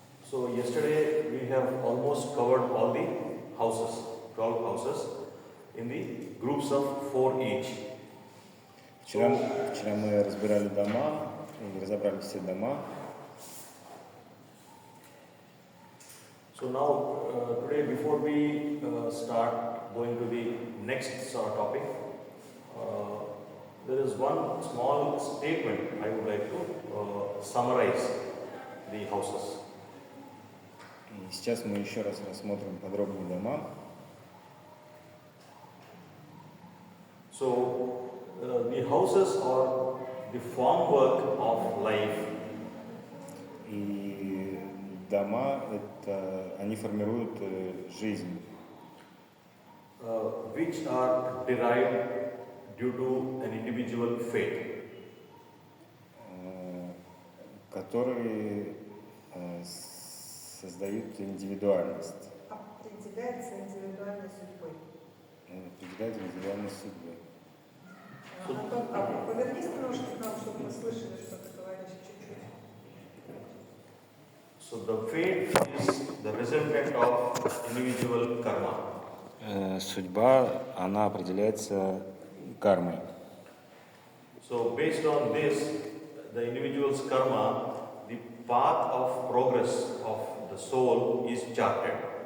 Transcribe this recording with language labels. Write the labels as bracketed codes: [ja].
[en] So yesterday we have almost covered all the houses, 12 houses in the groups of 4 each. [ru] Вчера мы разбирали дома, и разобрали все дома. [en] So now, today, before we start going to the next topic, there is one small statement I would like to summarize the houses. [ru] И сейчас мы еще раз рассмотрим подробнее дома. [en] So, the houses are the formwork of life. [ru] И дома они формируют жизнь, [en] Which are derived due to an individual fate. [ru] которые создают индивидуальность. Определяется индивидуальной судьбой. Определяют индивидуальность судьбы. Антон, повернись немножко к нам, чтобы мы слышали, что ты говоришь чуть-чуть. [en] So the fate is the resultant of individual karma. [ru] Судьба, она определяется кармой. [en] So based on this, the individual's karma, the path of progress of the soul is charted.